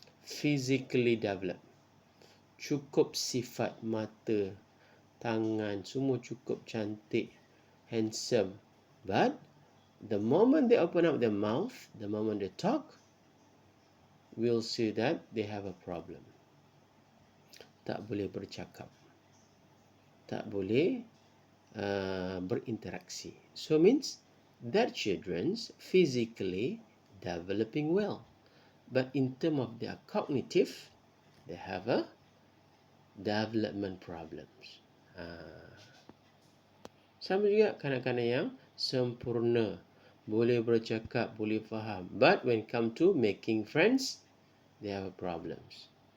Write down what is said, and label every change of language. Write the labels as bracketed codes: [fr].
[en] physically developed. [ms] Cukup sifat mata, tangan, semua cukup cantik, handsome. [en] But the moment they open up their mouth, the moment they talk, we'll see that they have a problem. [ms] Tak boleh bercakap, tak boleh berinteraksi. [en] So means that children's physically developing well, but in terms of their cognitive, they have a development problems. [ms] Sama juga kanak-kanak yang sempurna, boleh bercakap, boleh faham, [en] but when come to making friends, they have problems.